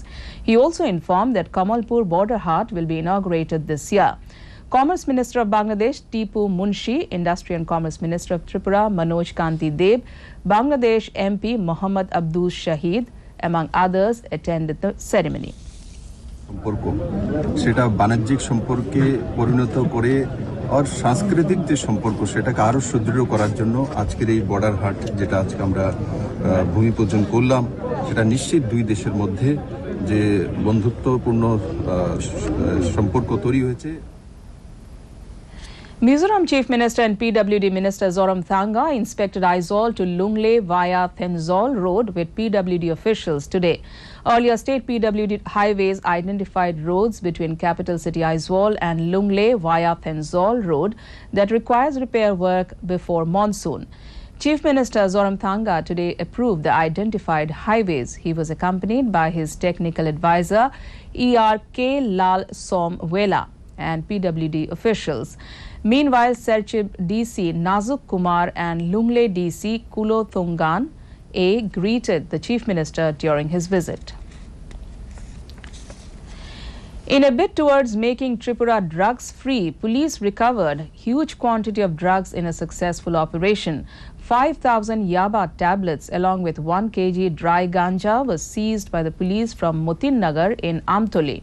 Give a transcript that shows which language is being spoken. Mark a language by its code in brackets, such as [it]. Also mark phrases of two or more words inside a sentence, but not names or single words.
[en] He also informed that Kamalpur border hut will be inaugurated this year. Commerce Minister of Bangladesh Tipu Munshi, Industry and Commerce Minister of Tripura Manoj Kanti Deb, Bangladesh MP Mohammad Abdul Shahid, among others, attended the ceremony. [bn] সম্পর্ক সেটা বাণিজ্যিক সম্পর্কে পরিণত করে আর সাংস্কৃতিক যে সম্পর্ক সেটাকে আরো সুদৃঢ় করার জন্য আজকের এই বর্ডার হাট যেটা আজকে আমরা ভূমি পূজন করলাম সেটা নিশ্চিত দুই দেশের মধ্যে যে বন্ধুত্বপূর্ণ সম্পর্ক তৈরি হয়েছে। [en] Mizoram Chief Minister and PWD Minister Zoramthanga inspected Aizawl to Lungle via Thenzol Road with PWD officials today. Earlier, state PWD highways identified roads between capital city Aizawl and Lungle via Thenzol Road that requires repair work before monsoon. Chief Minister Zoramthanga today approved the identified highways. He was accompanied by his technical advisor ERK Lal Somwela and PWD officials. Meanwhile, Serchib DC Nazuk Kumar and Lungle DC Kulo Thungan A greeted the Chief Minister during his visit. In a bid towards making Tripura drugs-free, police recovered huge quantity of drugs in a successful operation. 5,000 yaba tablets along with 1 kg dry ganja was seized by the police from Motin Nagar in Amtoli.